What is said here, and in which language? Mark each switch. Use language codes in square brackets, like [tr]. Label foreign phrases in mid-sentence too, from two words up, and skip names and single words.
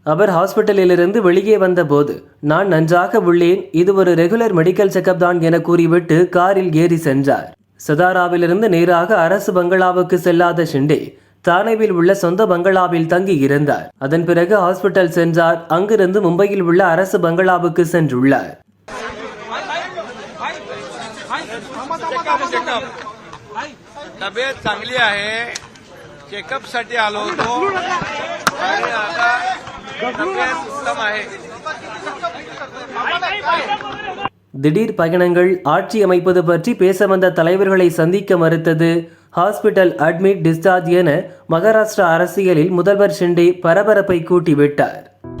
[ta] அவர் ஹாஸ்பிட்டலிலிருந்து வெளியே வந்தபோது நான் நன்றாக உள்ளேன், இது ஒரு [en] regular medical checkup [ta] தான் என கூறிவிட்டு காரில் ஏறி சென்றார். சதாராவிலிருந்து நேராக அரசு பங்களாவுக்கு செல்லாத ஷிண்டே தானேவில் உள்ள சொந்த பங்களாவில் தங்கி இருந்தார். அதன் பிறகு ஹாஸ்பிட்டல் சென்றார். அங்கிருந்து மும்பையில் உள்ள அரசு பங்களாவுக்கு சென்றுள்ளார். [mr] तब्येत चांगली आहे, चेकअप साठी आलो होतो आणि आता तब्येत उत्तम आहे. [ta] திடீர் பயணங்கள், ஆட்சி அமைப்பது பற்றி பேச வந்த தலைவர்களை சந்திக்க மறுத்தது, [en] hospital admit discharge [ta] என மகாராஷ்டிரா அரசியலில் முதல்வர் ஷிண்டே பரபரப்பை கூட்டிவிட்டார்.